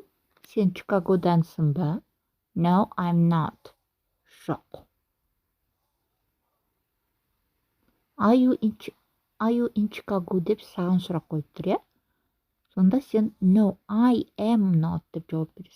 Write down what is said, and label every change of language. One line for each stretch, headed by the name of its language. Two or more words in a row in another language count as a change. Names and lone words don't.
Kazakh: Сен Чикагодансың ба?
English: No, I'm not.
Kazakh: Жоқ.
English: Are you in Chicago
Kazakh: деп саған сұрақ қойып тұр, иә? Сонда сен
English: no, I am not
Kazakh: деп жауап бересің.